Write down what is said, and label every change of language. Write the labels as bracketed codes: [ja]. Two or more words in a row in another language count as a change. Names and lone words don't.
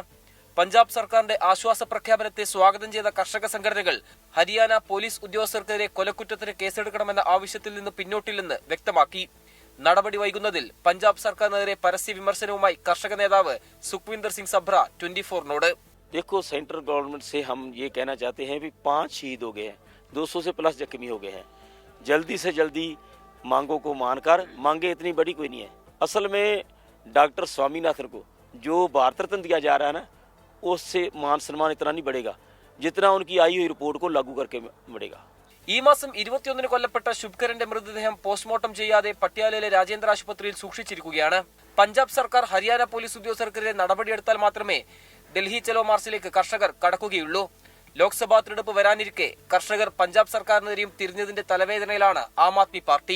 [ml] പഞ്ചാബ് സർക്കാരിന്റെ ആശ്വാസ പ്രഖ്യാപനത്തെ സ്വാഗതം ചെയ്ത കർഷക സംഘടനകൾ ഹരിയാന പോലീസ് ഉദ്യോഗസ്ഥർക്കെതിരെ കൊലക്കുറ്റത്തിന് കേസെടുക്കണമെന്ന ആവശ്യത്തിൽ നിന്ന് പിന്നോട്ടില്ലെന്ന് വ്യക്തമാക്കി. നടപടി വൈകുന്നതിൽ പഞ്ചാബ് സർക്കാരിനെതിരെ പരസ്യ വിമർശനവുമായി കർഷക നേതാവ് സുഖ്വിന്ദർ സിംഗ് സബ്ര 24 [hi] देखो [en] central government [hi] से हम ये कहना चाहते हैं कि 5 शहीद हो गए हैं, 200 से प्लस जख्मी हो गए हैं. जल्दी से जल्दी मांगों को मानकर, मांगे इतनी बड़ी कोई नहीं है. असल में डॉक्टर स्वामीनाथन को जो भारत रत्न दिया जा रहा है ना, उससे मान सम्मान इतना नहीं बढ़ेगा जितना उनकी आई हुई रिपोर्ट को लागू करके बढ़ेगा. [ml] ഈ മാസം 21 കൊല്ലപ്പെട്ട ശുഭ്കരന്റെ മൃതദേഹം പോസ്റ്റ്മോർട്ടം ചെയ്യാതെ പട്യാലയിലെ രാജേന്ദ്ര ആശുപത്രിയിൽ സൂക്ഷിച്ചിരിക്കുകയാണ്. പഞ്ചാബ് സർക്കാർ ഹരിയാന പോലീസ് ഉദ്യോഗസ്ഥർക്കെതിരെ നടപടിയെടുത്താൽ മാത്രമേ ഡൽഹി ചലോ മാർച്ചിലേക്ക് കർഷകർ കടക്കുകയുള്ളൂ. ലോക്സഭാ തെരഞ്ഞെടുപ്പ് വരാനിരിക്കെ കർഷകർ പഞ്ചാബ് സർക്കാരിനെതിരെയും തിരിഞ്ഞതിന്റെ തലവേദനയിലാണ് ആം ആദ്മി പാർട്ടി.